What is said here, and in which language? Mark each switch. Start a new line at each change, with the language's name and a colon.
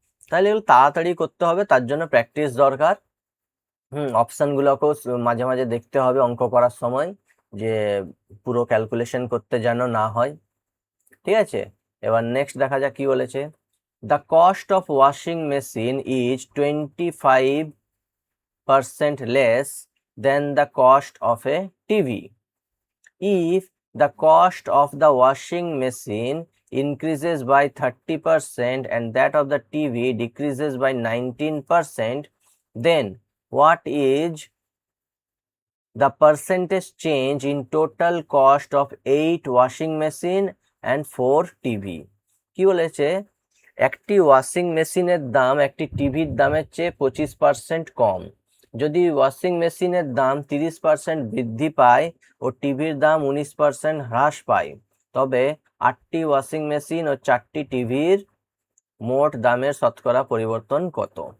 Bangla: তাহলে এগুলো তাড়াতাড়ি করতে হবে, তার জন্য প্র্যাকটিস দরকার। অপশানগুলোকেও মাঝে মাঝে দেখতে হবে অঙ্ক করার সময়, যে পুরো ক্যালকুলেশন করতে যেন না হয়, ঠিক আছে। এবার নেক্সট দেখা যাক কি বলেছে।
English: The cost of washing machine is 25% less then the cost of a TV. If the cost of the washing machine increases by 30% and that of the TV decreases by 19%, then what is the percentage change in total cost of 8 washing machine and 4 TV?
Bangla: কি বলেছে? একটি washing মেশিনের দাম একটি টিভির দামের চেয়ে 25% কম। যদি ওয়াশিং মেশিনের দাম 30% বৃদ্ধি পায় ও টিভির দাম 19% হ্রাস পায়, তবে 8টি ওয়াশিং মেশিন ও 4টি টিভির মোট দামের শতকরা পরিবর্তন কত?